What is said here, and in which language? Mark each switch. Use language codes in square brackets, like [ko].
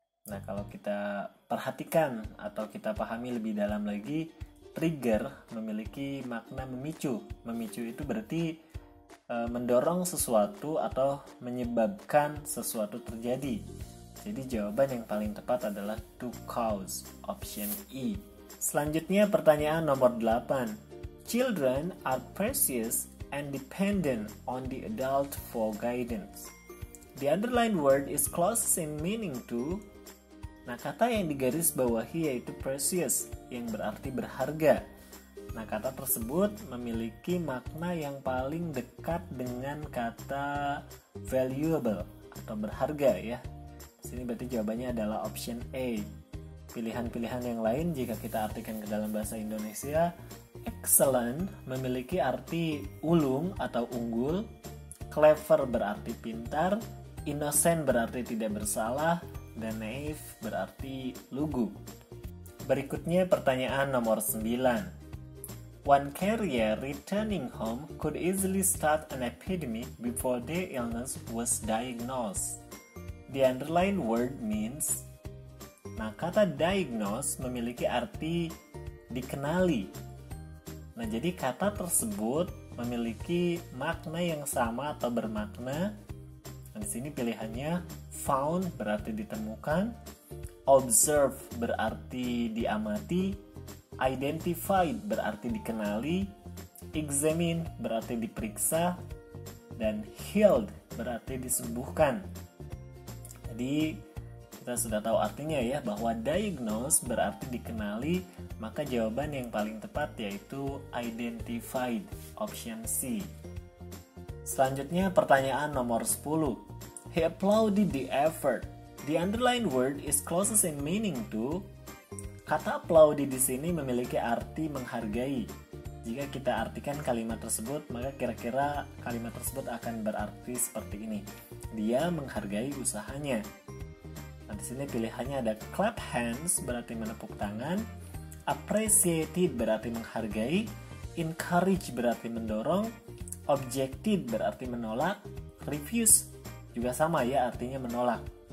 [id] Nah, kalau kita perhatikan atau kita pahami lebih dalam lagi, trigger memiliki makna memicu. Memicu itu berarti mendorong sesuatu atau menyebabkan sesuatu terjadi. Jadi jawaban yang paling tepat adalah to cause, option E. Selanjutnya pertanyaan nomor 8. [en] Children are precious and dependent on the adult for guidance. The underlined word is close in meaning to. [id] Nah, kata yang digaris bawahi yaitu precious, yang berarti berharga. Nah, kata tersebut memiliki makna yang paling dekat dengan kata valuable atau berharga ya. Di sini berarti jawabannya adalah option A. Pilihan-pilihan yang lain jika kita artikan ke dalam bahasa Indonesia, excellent memiliki arti ulung atau unggul, clever berarti pintar, innocent berarti tidak bersalah, dan naive berarti lugu. Berikutnya pertanyaan nomor 9. [en] One carrier returning home could easily start an epidemic before their illness was diagnosed. The underlined word means. [id] Nah, kata diagnose memiliki arti dikenali. Nah, jadi kata tersebut memiliki makna yang sama atau bermakna Di sini pilihannya found berarti ditemukan, observe berarti diamati, identified berarti dikenali, examine berarti diperiksa, dan healed berarti disembuhkan. Jadi kita sudah tahu artinya ya, bahwa diagnose berarti dikenali, maka jawaban yang paling tepat yaitu identified, option C. Selanjutnya pertanyaan nomor 10. [en] He applauded the effort. The underlined word is closest in meaning to. [id] Kata applauded di sini memiliki arti menghargai. Jika kita artikan kalimat tersebut, maka kira-kira kalimat tersebut akan berarti seperti ini. Dia menghargai usahanya. Nah, di sini pilihannya ada clap hands berarti menepuk tangan, appreciated berarti menghargai, encourage berarti mendorong, objected berarti menolak, refuse juga sama ya, artinya menolak.